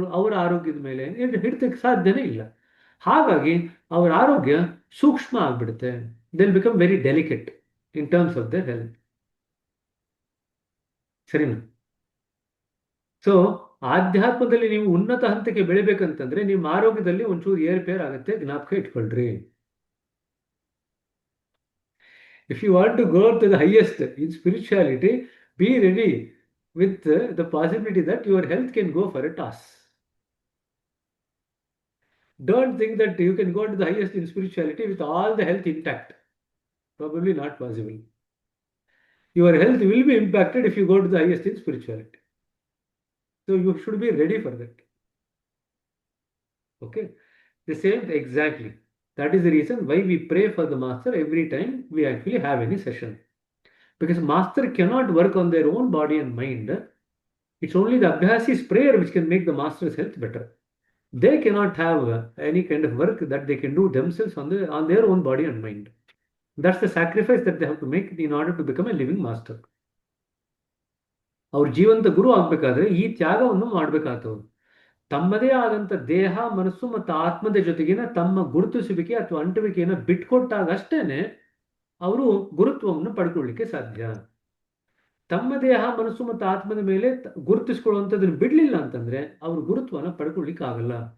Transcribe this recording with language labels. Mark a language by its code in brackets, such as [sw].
[kn] ಅವರ ಆರೋಗ್ಯದ ಮೇಲೆ ಹಿಡಿತಕ್ಕೆ ಸಾಧ್ಯನೇ ಇಲ್ಲ. ಹಾಗಾಗಿ ಅವರ ಆರೋಗ್ಯ ಸೂಕ್ಷ್ಮ ಆಗ್ಬಿಡುತ್ತೆ. [en] They will become very delicate in terms of their health. [kn] ಸರಿನಾ? ಸೊ ಆಧ್ಯಾತ್ಮದಲ್ಲಿ ನೀವು ಉನ್ನತ ಹಂತಕ್ಕೆ ಬೆಳಿಬೇಕಂತಂದ್ರೆ ನಿಮ್ಮ ಆರೋಗ್ಯದಲ್ಲಿ ಒಂಚೂರು ಏರ್ಪೇರ್ ಆಗುತ್ತೆ, ಜ್ಞಾಪಕ ಇಟ್ಕೊಳ್ರಿ. [en] If you want to go to the highest in spirituality, be ready with the possibility that your health can go for a toss. Don't think that you can go to the highest in spirituality with all the health intact. Probably not possible. Your health will be impacted if you go to the highest in spirituality. So you should be ready for that. Okay? The same exactly. That is the reason why we pray for the master every time we actually have any session. Because master cannot work on their own body and mind. It's only the Abhyasi's prayer which can make the master's health better. They cannot have any kind of work that they can do themselves on their own body and mind. That's the sacrifice that they have to make in order to become a living master. [kn] ಅವ್ರ ಜೀವಂತ ಗುರು ಆಗ್ಬೇಕಾದ್ರೆ ಈ ತ್ಯಾಗವನ್ನು ಮಾಡ್ಬೇಕಾಗ್ತವ್ರು. ತಮ್ಮದೇ ಆದಂಥ ದೇಹ ಮನಸ್ಸು ಮತ್ತು ಆತ್ಮದ ಜೊತೆಗಿನ ತಮ್ಮ ಗುರುತಿಸುವಿಕೆ ಅಥವಾ ಅಂಟುವಿಕೆಯನ್ನು ಬಿಟ್ಕೊಟ್ಟಾಗಷ್ಟೇನೆ ಅವರು ಗುರುತ್ವವನ್ನು ಪಡ್ಕೊಳ್ಳಿಕ್ಕೆ ಸಾಧ್ಯ. ತಮ್ಮ ದೇಹ ಮನಸ್ಸು ಮತ್ತು ಆತ್ಮದ ಮೇಲೆ ಗುರುತಿಸ್ಕೊಳ್ಳುವಂಥದ್ದನ್ನು ಬಿಡಲಿಲ್ಲ ಅಂತಂದ್ರೆ ಅವರು ಗುರುತ್ವನ ಪಡ್ಕೊಳ್ಳಿಕ್ಕೆ ಆಗಲ್ಲ.